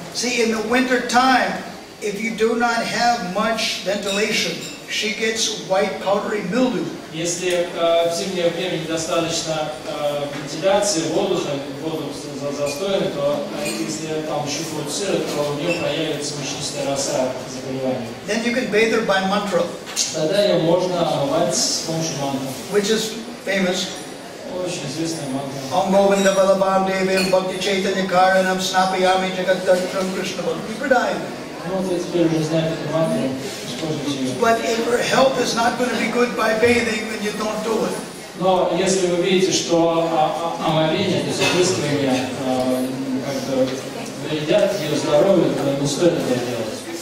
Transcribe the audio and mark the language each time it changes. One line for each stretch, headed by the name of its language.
English: See, in the winter time, if you do not have much ventilation, she gets white powdery mildew.
Russian: Если в зимнее время недостаточно вентиляции воздуха, воздух застоен, то если там еще будет сыро, то у нее появится мучнистая роса заболевания.
English: Then you can bathe her by mantra.
Russian: Тогда ее можно омывать с помощью мантры.
English: Which is famous.
Russian: Очень известная мантра.
Sanskrit: Om Govinda Balabam Devim Bhakti Chaitanya Karanam Snapayami Jagaddatam Krishna Bhakti Pradayam.
Russian: Ну вот я теперь уже знаю эту мантру, используйте ее.
English: But if her health is not going to be good by bathing, then you don't do it.
Russian: Но если вы видите, что омовение, то есть опрыскивание как-то вредят ее здоровью, то не стоит это делать.